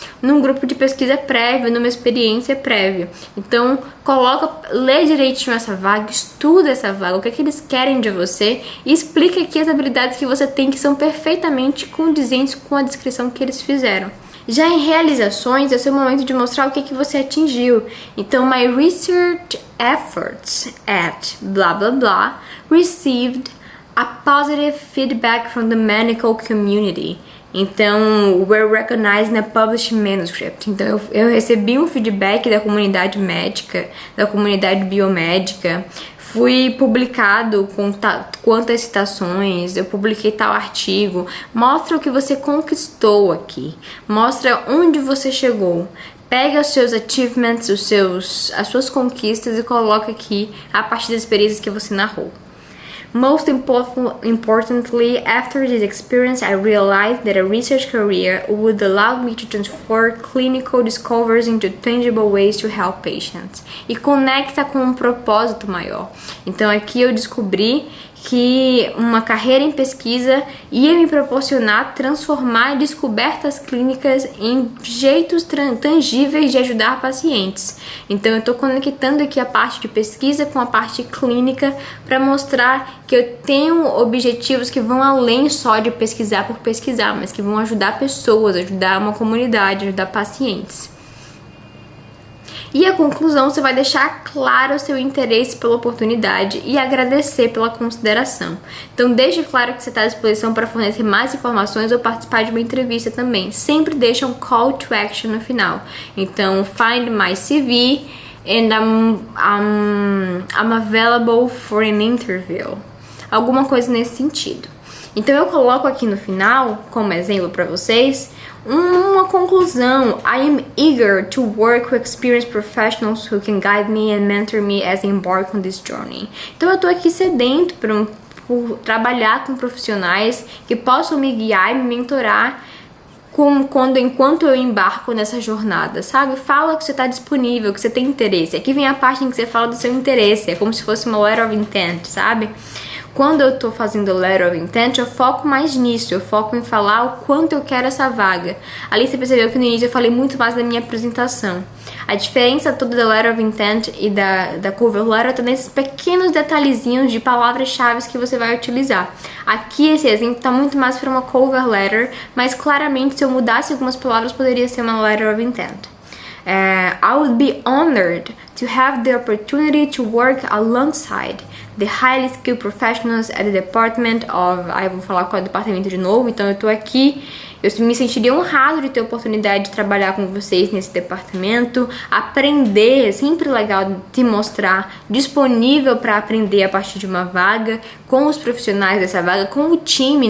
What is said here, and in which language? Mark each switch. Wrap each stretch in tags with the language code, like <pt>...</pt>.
<pt>Num grupo de pesquisa prévia, numa experiência prévia. Então, lê direitinho essa vaga, estuda essa vaga, o que é que eles querem de você e explica aqui as habilidades que você tem que são perfeitamente condizentes com a descrição que eles fizeram. Já em realizações, esse é o momento de mostrar o que é que você atingiu.</pt> <en>Então, my research efforts at blah blah blah received a positive feedback from the medical community. Então, were recognized in a published manuscript.</en> <pt>Então, eu recebi um feedback da comunidade médica, da comunidade biomédica, fui publicado com quantas citações, eu publiquei tal artigo. Mostra o que você conquistou aqui, mostra onde você chegou. Pega os seus achievements, as suas conquistas e coloca aqui a partir das experiências que você narrou.</pt> <en>Most importantly, after this experience, I realized that a research career would allow me to transform clinical discoveries into tangible ways to help patients.</en> <pt>E conecta com um propósito maior. Então aqui eu descobri que uma carreira em pesquisa ia me proporcionar transformar descobertas clínicas em jeitos tangíveis de ajudar pacientes. Então eu estou conectando aqui a parte de pesquisa com a parte clínica para mostrar que eu tenho objetivos que vão além só de pesquisar por pesquisar, mas que vão ajudar pessoas, ajudar uma comunidade, ajudar pacientes. E a conclusão, você vai deixar claro o seu interesse pela oportunidade e agradecer pela consideração. Então deixe claro que você está à disposição para fornecer mais informações ou participar de uma entrevista também. Sempre deixa um call to action no final.</pt> <en>Então, find my CV and I'm available for an interview.</en> <pt>Alguma coisa nesse sentido. Então eu coloco aqui no final, como exemplo para vocês, uma conclusão.</pt> <en>I am eager to work with experienced professionals who can guide me and mentor me as I embark on this journey.</en> <pt>Então eu tô aqui sedento por trabalhar com profissionais que possam me guiar e me mentorar enquanto eu embarco nessa jornada, sabe? Fala que você está disponível, que você tem interesse. Aqui vem a parte em que você fala do seu interesse, é como se fosse uma letter of intent, sabe? Quando eu tô fazendo letter of intent, eu foco mais nisso, eu foco em falar o quanto eu quero essa vaga. Ali você percebeu que no início eu falei muito mais da minha apresentação. A diferença toda da letter of intent e da cover letter tá nesses pequenos detalhezinhos de palavras-chave que você vai utilizar. Aqui esse exemplo tá muito mais para uma cover letter, mas claramente se eu mudasse algumas palavras poderia ser uma letter of intent.</pt> <en>I would be honored to have the opportunity to work alongside the highly skilled professionals at the Department of...</en> <pt>eu vou falar qual é o departamento de novo, então eu tô aqui. Eu me sentiria honrado de ter a oportunidade de trabalhar com vocês nesse departamento, aprender, é sempre legal te mostrar disponível para aprender a partir de uma vaga, com os profissionais dessa vaga, com o time.</pt>